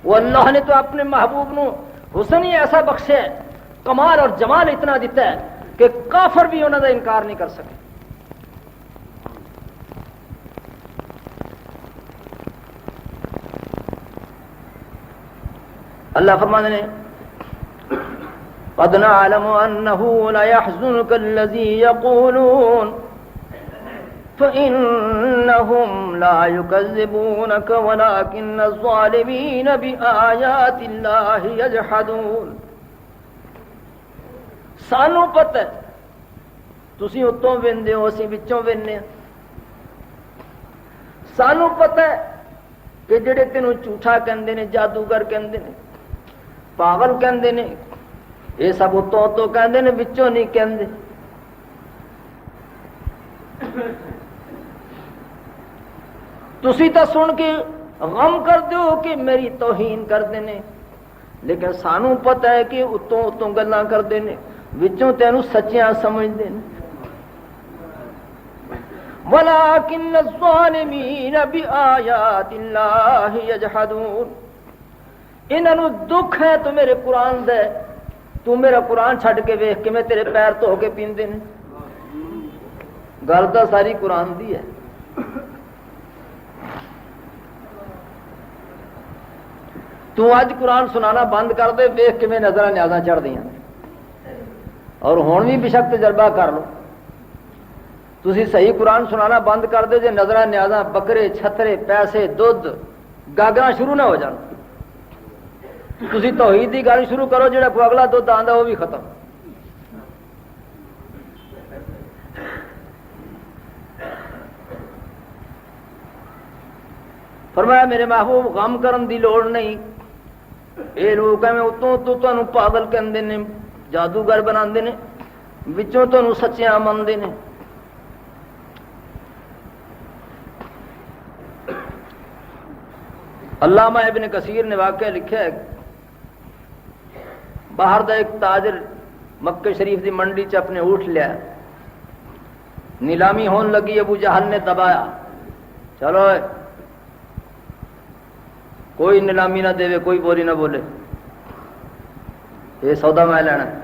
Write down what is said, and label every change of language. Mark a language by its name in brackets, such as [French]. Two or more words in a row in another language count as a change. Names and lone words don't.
[Urdu] وہ اللہ نے تو اپنے محبوب نو حسن ہی ایسا بخشے ہے، کمال اور جمال اتنا دیتا ہے کہ کافر بھی انہوں کا انکار نہیں کر سکے۔ اللہ فرماتے ہیں [Arabic] قد نعلم انه ليحزنك الذي يقولون فانهم لا يكذبونك ولكن الظالمين بآيات الله يجحدون۔ [Punjabi] سانو پتہ ہے تسی اتوں ویندے ہو، اسی وچوں ویندے ہاں۔ سانو پتہ ہے کہ جڑے تینوں جھوٹا کہندے نے، جادوگر کہندے نے، پاگل کہندے نے، یہ سب اتوں اتوں کہندے نے، وچوں نہیں کہندے۔ تسی تا سن کے غم کر دیو کہ میری توہین کردے نے، لیکن سانو پتہ ہے کہ اتوں اتوں گلاں کردے نے، وچوں تینوں سچیاں سمجھدے نے۔ [Arabic] وَلَٰكِنَّ الظَّالِمِينَ بِآيَاتِ اللَّهِ يَجْحَدُونَ۔ [Punjabi] انہاں نوں دکھ ہے تو میرے قرآن دے، تو میرا قرآن چھڈ کے ویکھ کے میں تیرے پیر دھو کے پیندے نے۔ گل تو ساری قرآن دی ہے۔ تو اج قرآن سنانا بند کر دے، ویکھ کے میں نظراں نیازاں چڑھ دیاں، اور ہن بھی بشک تجربہ کر لو، تسی صحیح قرآن سنانا بند کر دے جے نظراں نیازاں، بکرے، چھترے، پیسے، دودھ، گاگراں شروع نہ ہو جان، تسی توحید دی گل شروع کرو، جڑا کوئی اگلا دودھ آندا وہ بھی ختم۔ فرمایا میرے محبوب غم کرن دی لوڑ نہیں، اے لوگ میں اتوں تو تانوں پاگل کہندے نے، جادوگر بناندے نے، وچوں تانوں سچیاں مندے نے۔ علامہ ابن کثیر نے واقعہ لکھا ہے، باہر دا ایک تاجر مکہ شریف دی منڈی چ اپنے اونٹ لیا، نیلامی ہون لگی، ابو جہل نے دبایا، چلو کوئی نیلامی نہ دے، کوئی بولی نہ بولے، یہ سودا میں لینا۔